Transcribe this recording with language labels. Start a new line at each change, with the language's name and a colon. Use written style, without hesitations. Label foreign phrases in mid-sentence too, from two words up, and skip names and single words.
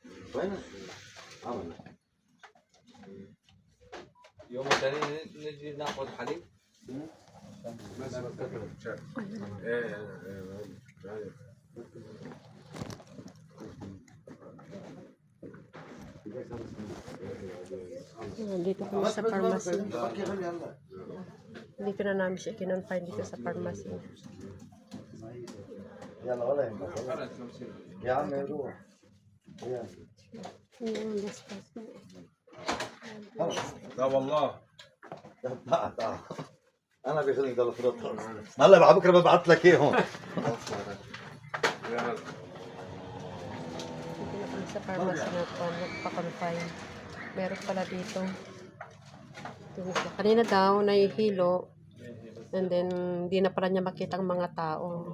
Spanish: Bueno, vámonos.
Arabic: يوم الثاني نجي ناخذ حليب.
Filipino: Dito kami sa pharmacy. Dito na namin siya kinonfine dito sa pharmacy.
Arabic: يلا ولا يهمك يا عم روح يلا لا والله. تعال انا بيخليني ضل فرط هلا بعد بكره ببعث لك اياهم
Filipino: Dito na kami sa pharmacy na pa-confine. Meron pala dito. Kanina daw nahihilo.
English: And then,
Filipino: di na pala niya makita ang mga tao.